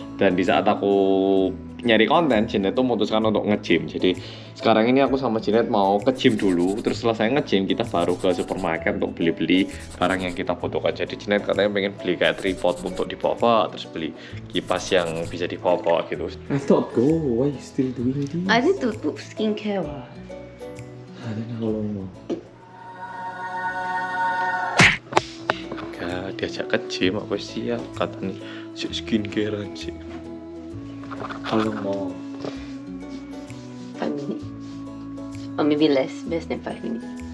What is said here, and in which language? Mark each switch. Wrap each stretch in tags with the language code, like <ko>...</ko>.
<id>Dan di saat aku nyari konten, Jinet tuh memutuskan untuk nge-gym. Jadi sekarang ini aku sama Jinet mau ke gym dulu, terus selesai nge-gym kita baru ke supermarket untuk beli-beli barang yang kita butuhkan. Jadi Jinet katanya pengen beli kayak tripod untuk dibawa, terus beli kipas yang bisa dibawa gitu.</id> <en>I thought go, why you still doing this? I need to put skincare. I don't know how long more.</en> <id>Diajak ke gym aku siap katanya skincarean sih. Kalau mau</id> <en>5 minutes. Or maybe less than 5 minutes.</en>